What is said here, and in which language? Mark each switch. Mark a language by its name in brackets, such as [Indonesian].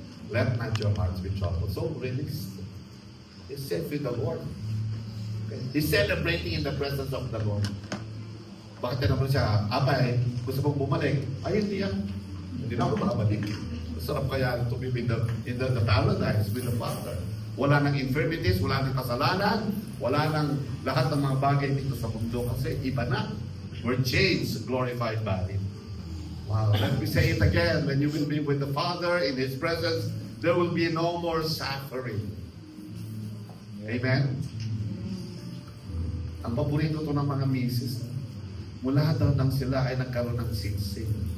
[English] Let not your hearts be troubled. So release. He's safe with the Lord. Okay. He's celebrating in the presence of the Lord. [Filipino] Bakit naman siya, Abay, gusto mong bumalik? Ay, hindi yan. Hindi na ako makabalik. Masarap kaya [English] to be in the paradise with the Father. [Filipino] Wala nang infirmities, wala nang kasalanan, wala nang lahat ng mga bagay dito sa mundo kasi iba na. [English] We're changed, glorified body. Wow, let me say it again. When you will be with the Father in His presence, there will be no more suffering. Amen? [Filipino] Ang paborito to ng mga misis, mula daw nang sila ay nagkaroon ng sinsing.